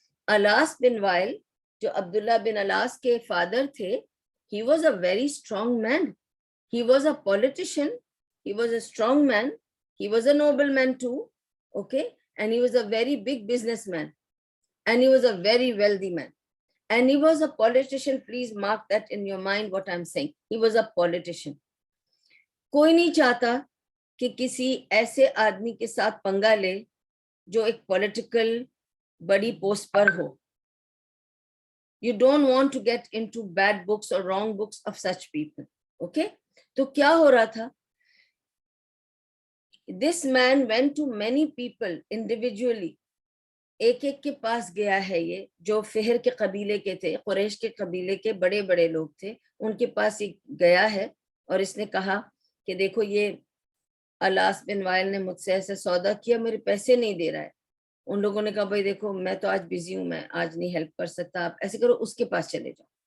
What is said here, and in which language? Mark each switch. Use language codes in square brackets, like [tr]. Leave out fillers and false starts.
[en] Alas bin Wa'il [ur] جو عبداللہ بن الاس کے father تھے, [en] he was a very strong man. He was a politician. He was a strong man. He was a nobleman too. Okay. And he was a very big businessman. And he was a very wealthy man. And he was a politician. Please mark that in your mind what I'm saying. He was a politician. [ur] کوئی نہیں چاہتا کہ کسی ایسے آدمی کے ساتھ پنگا لے جو ایک پولیٹیکل بڑی post per ہو. [en] You don't want to get into bad books or wrong books of such people. Okay? [ur] تو کیا ہو رہا تھا؟ [en] This man went to many people individually. [ur] ایک ایک کے پاس گیا ہے یہ جو فہر کے قبیلے کے تھے, قریش کے قبیلے کے بڑے بڑے لوگ تھے, ان کے پاس یہ گیا ہے اور اس نے کہا کہ دیکھو یہ الاس بن وائل نے مجھ سے ایسے سودا کیا, میرے پیسے نہیں دے رہا ہے. ان لوگوں نے کہا بھائی دیکھو میں تو آج بزی ہوں, میں آج نہیں ہیلپ کر سکتا, آپ ایسے کرو اس کے پاس چلے جاؤ.